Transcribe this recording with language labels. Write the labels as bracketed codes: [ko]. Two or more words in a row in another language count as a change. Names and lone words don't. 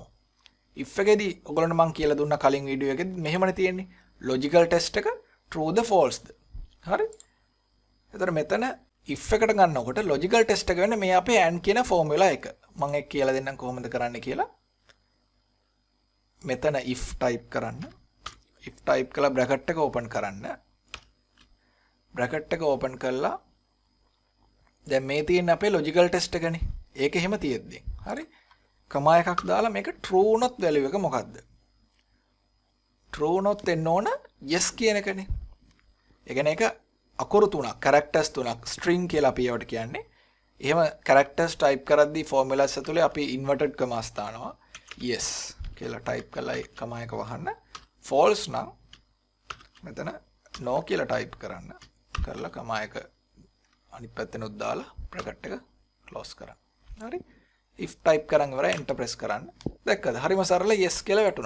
[si] if එකේදී ඔයගොල්ලන්ට මම කියලා දුන්න කලින් වීඩියෝ එකේදී මෙහෙමනේ තියෙන්නේ. [en] logical test [si] එක true ද false ද. හරි? ඒතර මෙතන if එකට ගන්නකොට [en] logical test [si] එක වෙන්නේ මේ අපේ and කියන formula එක. මම ඒක කියලා දෙන්නම් කොහොමද කරන්න කියලා. මෙතන [en] if type [si] කරන්න. [en] if type [si] කළා bracket එක open කරන්න. bracket එක open කළා දැන් මේ තියෙන අපේ [en] logical test [si] එකනේ. ඒක එහෙම තියෙද්දි. හරි? කමා එකක් දාලා මේක true වුණොත් value එක මොකද්ද? true වුණොත් එන්න ඕන yes කියන එකනේ. ඒ කියන්නේ ඒක අකුරු තුනක් characters තුනක් string කියලා අපි ඒවට කියන්නේ. එහෙම characters type කරද්දී formulas ඇතුලේ අපි [en] inverted commas [si] දානවා. yes කියලා type කරලා ඒ comma එක වහන්න. false නම් මෙතන no කියලා type කරන්න. කරලා comma එක අනිත් පැත්තෙන් උත් දාලා bracket එක close කරන්න. හරි? if type කරන් ඉවරයි [en] enter press [si] කරන්න. දැක්කද? හරිම සරල yes කියලා වැටුණා.